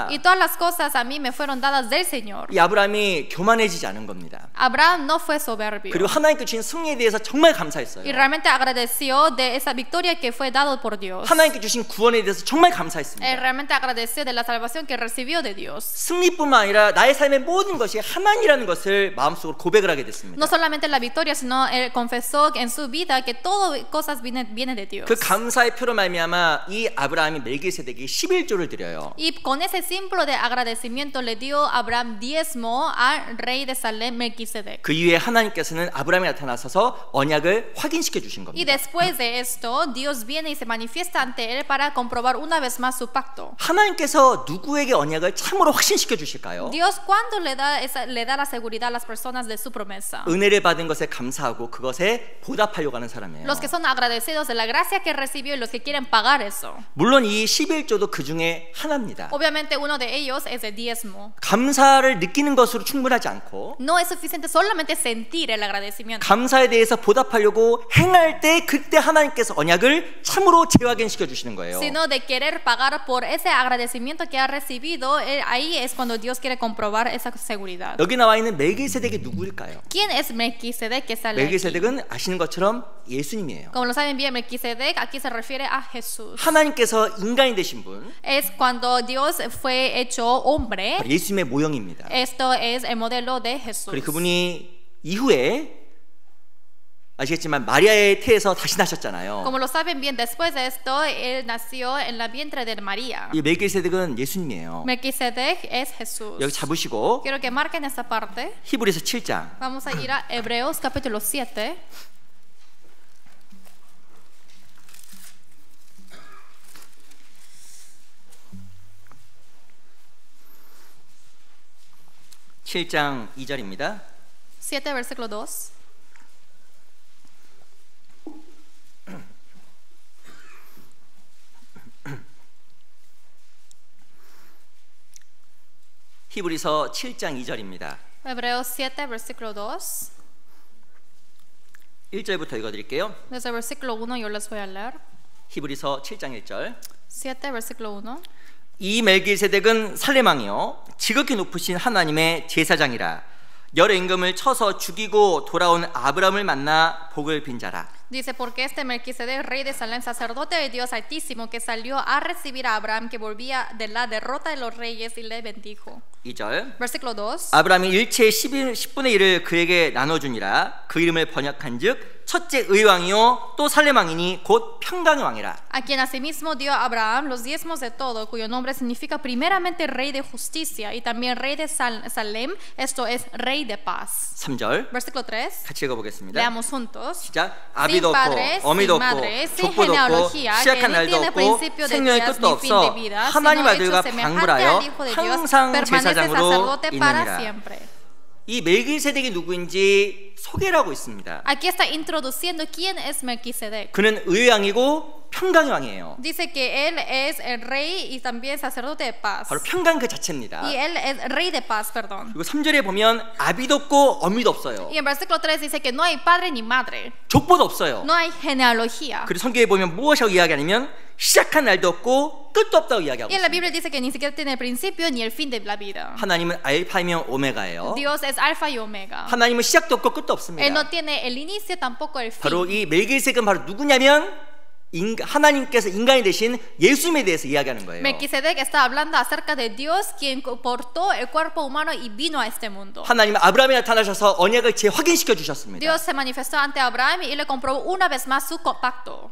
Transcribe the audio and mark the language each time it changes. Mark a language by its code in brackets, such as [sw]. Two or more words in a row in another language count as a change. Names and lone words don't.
[es] Y todas las cosas a mí me fueron dadas del Señor. [ko] 이 아브라함이 교만해지지 않은 겁니다. [es] Abraham no fue soberbio. [ko] 그리고 하나님께 주신 승리에 대해서 정말 감사했어요. [es] Y realmente agradeció de esa victoria que fue dado por Dios. [ko] 하나님께 주신 구원에 대해서 정말 [es] Él [ko] 감사했습니다. [es] realmente agradeció de la salvación que recibió de Dios. [ko] 승리뿐만 아니라 나의 삶의 모든 것이 하나님이라는 것을 마음속으로 고백을 하게 됐습니다. [es] No solamente la victoria, sino él confesó en su vida que todo cosas viene de Dios. [ko] 그 감사의 표로 말미암아 이 아브라함이 멜기세덱이 11조를 드려요. [es] Y con ese símbolo de agradecimiento le dio Abraham diezmo al rey de Salem, Melquisedec. [ko] 그 이후에 하나님께서는 아브라함이 나타나셔서 언약을 확인시켜 주신 [es] Y [ko] 겁니다. [es] después de esto, Dios viene y se manifiesta ante él para comprobar una vez más su pacto. [ko] 하나님께서 누구에게 언약을 참으로 확신시켜 주실까요? [es] Dios cuando le da la seguridad a las personas de su promesa. [ko] 은혜를 받은 것에 감사하고 그것에 보답하려고 하는 사람이에요. [es] Los que son agradecidos de la gracia que recibió y los que quieren pagar eso. [ko] 물론 이 11조도 그 중에 하나입니다. [es] Obviamente uno de ellos es el diezmo. [ko] 감사를 느끼는 것으로 충분하지 않고 [es] No es suficiente solamente sentir el agradecimiento. [ko] 감사에 대해서 보답하려고 행할 때 그때 하나님께서 언약을 참으로 재확인시켜 주시는 거예요. [es] Sino de querer pagar por ese agradecimiento que ha recibido, ahí es cuando Dios quiere comprobar esa seguridad. [ko] 여기 나와 있는 멜기세덱이 누구일까요? [es] ¿Quién es Melquisedec que sale aquí? [ko] 멜기세덱은 아시는 것처럼 예수님이에요. [es] Como lo saben bien, Melquisedec aquí se refiere a Jesús. [ko] 하나님께서 인간이 되신 분, [es] Es cuando Dios fue hecho hombre. [ko] 예수님의 모형입니다. [es] Esto es el modelo de Jesús. [ko] 그리고 그분이 이후에 아시겠지만 마리아의 태에서 다시 나셨잖아요. [es] Como lo saben bien, después de esto él nació en la vientre de María. [ko] 이 멜기세덱은 예수님이에요. [es] Melquisedec es Jesús. [ko] 여기 잡으시고 [es] Quiero que marquen esta parte. [ko] 히브리서 7장. [es] Vamos a ir a Hebreos capítulo 7. [ko] (7장 2절입니다) [es] 7 versículo 2. [ko] 히브리서 7장 2절입니다. [es] Hebreos 7 versículo 2. [ko] 1절부터 읽어드릴게요. [es] Desde el versículo 1 yo les voy a leer. [ko] 히브리서 7장 1절. [es] 7 versículo 1. [ko] 이 멜기세덱은 살레망이요 지극히 높으신 하나님의 제사장이라. 여러 임금을 쳐서 죽이고 돌아온 아브라함을 만나 복을 빈 자라. [es] Dice, porque este Melquisedec, rey de Salem, sacerdote de Dios Altísimo, que salió a recibir a Abraham, que volvía de la derrota de los reyes, y le bendijo. [ko] 2절. [es] Versículo 2. [ko] 아브라함이 일체의 10분의 1을 그에게 나눠주니라. 그 이름을 번역한즉 첫째 의왕이요 또 살레망이니 곧 평강의 왕이라. [es] A quien asimismo dio a Abraham los diezmos de todo, cuyo nombre significa primeramente rey de justicia y también rey de Salem, esto es rey de paz. [ko] 3절. [es] Versículo 3. [ko] 같이 읽어보겠습니다. [es] Leamos juntos. [ko] 시작. [es] Sin [ko] 아비도 없고 [es] padres, [ko] 어미도 [es] sin [ko] 없고 [es] madre, sin [ko] 족보도 없고 [es] genealogía, que [ko] 시작한 [es] ni [ko] 날도 [es] tiene [ko] 없고 [es] principio de [ko] 생명의 [es] días [ko] 끝도 [es] ni fin de [ko] 없어 [es] vida, [ko] 하나님 [es] sino [ko] 아들과 [es] hecho semejante [ko] 방불하여 [es] al Hijo de Dios, [ko] 항상 [es] permanece [ko] 제사장으로 [es] sacerdote para [ko] 있느니라. [es] siempre. [ko] 이 멜기세덱이 누구인지 소개를 하고 있습니다. [es] Aquí está introduciendo quién es Melquisedec. [ko] 그는 의의 왕이고 평강의 왕이에요. [es] Dice que él es el rey y también sacerdote de paz. [ko] 바로 평강 그 자체입니다. [es] Y él es rey de paz, perdón. [ko] 그리고 3절에 보면 아비도 없고 어미도 없어요. [es] Y en versículo 3 dice que no hay padre ni madre. [ko] 족보도 없어요. [es] No hay genealogía. [ko] 그리고 성경에 보면 무엇이라고 이야기하냐면 시작한 날도 없고 끝도 없다고 이야기하고 [es] Y en la [ko] 있습니다. [es] Biblia dice que ni siquiera tiene el principio ni el fin de la vida. [ko] 하나님은 알파이며 오메가예요. [es] Dios es alfa y omega. [ko] 하나님은 시작도 없고 끝도 [es] Él [ko] 없습니다. [es] no tiene el inicio tampoco el fin. [ko] 바로 이 멜기세덱은 바로 누구냐면 하나님께서 인간이 되신 예수님에 대해서 이야기하는 거예요. [es] Melquisedec está hablando acerca de Dios quien portó el cuerpo humano y vino a este mundo. [ko] 하나님은 아브라함에 나타나셔서 언약을 재확인시켜 주셨습니다. [es] Dios se manifestó ante Abraham y le comprobó una vez más su pacto.